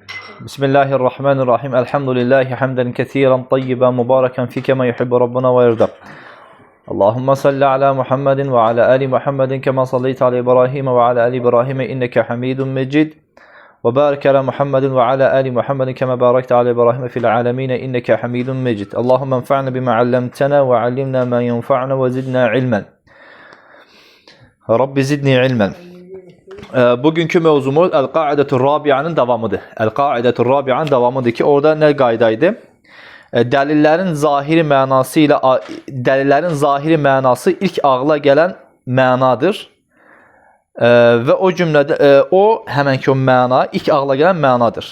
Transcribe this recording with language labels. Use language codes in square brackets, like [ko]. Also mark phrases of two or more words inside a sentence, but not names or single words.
[ar] Bismillahirrahmanirrahim. الحمد لله حمدا كثيرا طيبا مباركا فيه كما يحب ربنا ويرضى. اللهم صل على محمد وعلى آل محمد كما صليت على إبراهيم وعلى آل إبراهيم إنك حميد مجيد. وبارك على محمد وعلى آل محمد كما باركت على إبراهيم في العالمين إنك حميد مجيد. اللهم انفعنا بما علمتنا وعلمنا ما ينفعنا وزدنا علما. رب زدني علما. [az] Bugünkü mövzumuz El-Qaidetur Rabi'anın davamıdır. El-Qaidetur Rabi'anın davamıdır ki orada ne qaydaydı? Dəlillərin zahiri mənası ilk ağla gələn mənadır. Və o cümlədə həmənki o məna ilk ağla gələn mənadır.